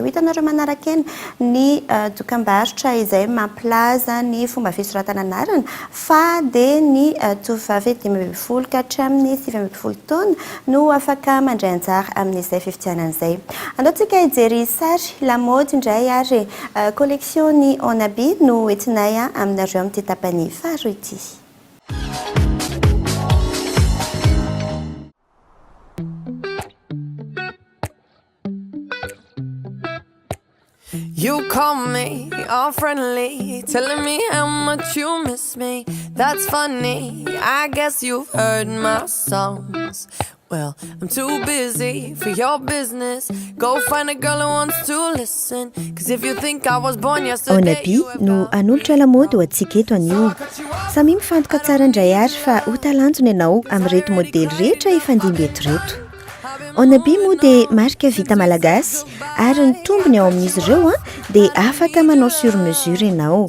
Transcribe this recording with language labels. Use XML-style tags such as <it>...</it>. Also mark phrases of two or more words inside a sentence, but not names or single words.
<mg>Hitanareo manaraka eny ny dokam-barotra izay mampilaza ny fomba fisoratana anarana fa dia ny tovovavy 20 ka hatramin'ny 20 taona no afaka mandray anjara amin'izay fifidianana izay. Andaontsika hijery sary lamaody indray ary collection ny Onabi no entinay aminareo amin'ity tapany faharoa ity.</mg> <en>You call me all friendly, telling me how much you miss me. That's funny, I guess you've heard my songs. Well, I'm too busy for your business. Go find a girl who wants to listen. Cause if you think I was born yesterday,</en> <mg>Onabi no anolotra lamaody ho antsika eto anio. Samy mifantoka tsara indray ary fa ho talanjona ianao amin'ireto modely rehetra ifandimby eto reto. Onabi moa dia marika vita malagasy ary ny tombony ao amin'izy ireo dia afaka manao</mg> <fr>sur mesure</fr> <mg>ianao.</mg>